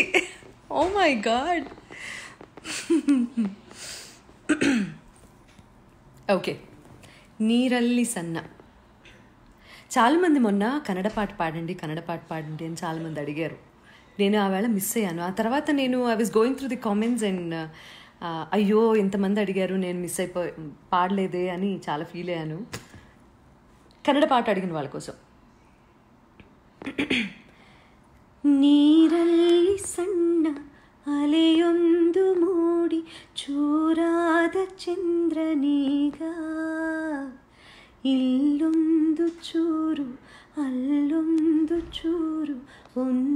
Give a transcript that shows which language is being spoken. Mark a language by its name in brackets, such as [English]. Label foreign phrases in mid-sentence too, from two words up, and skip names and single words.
[English] Oh my God. ఓకే, [Kannada] ನೀರಲ್ಲಿ ಸಣ್ಣ. [Telugu] చాలామంది మొన్న కన్నడ పాట పాడండి అని చాలామంది అడిగారు. నేను ఆ వేళ మిస్ అయ్యాను. ఆ తర్వాత నేను [English] I was going through the comments and [Telugu] అయ్యో ఇంతమంది అడిగారు, నేను మిస్ పాడలేదే అని చాలా ఫీల్ అయ్యాను. కన్నడ పాట అడిగిన వాళ్ళ కోసం. [Kannada] ನೀರಲ್ಲಿ ಸಣ್ಣ ಅಲೆಯೊಂದು ಮೂಡಿ ಚೂರಾದ ಚಂದ್ರನೀಗ, ಇಲ್ಲೊಂದು ಚೂರು ಅಲ್ಲೊಂದು ಚೂರು